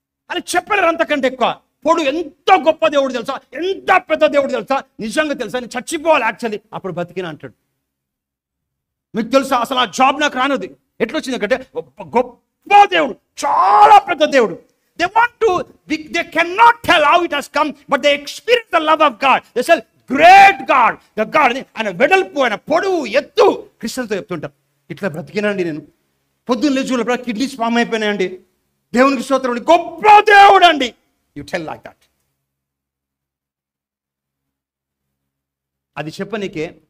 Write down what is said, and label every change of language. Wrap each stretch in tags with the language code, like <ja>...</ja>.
<te>అని చెప్పలేరు అంతకంటే ఎక్కువ. పొడు ఎంత గొప్ప దేవుడు తెలుసా, ఎంత పెద్ద దేవుడు తెలుసా, నిజంగా తెలుసా, నేను చచ్చిపోవాలి యాక్చువల్లీ అప్పుడు బతికిన అంటాడు. మీకు తెలుసా, అసలు ఆ జాబ్ నాకు రానుది. ఎట్లా వచ్చింది అంటే, గొప్ప దేవుడు, చాలా పెద్ద దేవుడు.</te> <en>They cannot tell how it has come, but they experience the love of God. They say, great God, the God.</en> <te>ఆయన వెడల్పు, ఆయన పొడువు, ఎత్తు క్రిస్టియన్తో చెప్తుంటారు. ఇట్లా బ్రతికినండి నేను. పొద్దున్న లేచులో కిడ్నీస్ ఫామ్ అయిపోయినాయండి, దేవునికి స్తోత్రం అండి, గొప్ప దేవుడు అండి.</te> <en>You tell like that.</en> <te>అది చెప్పనీకే</te>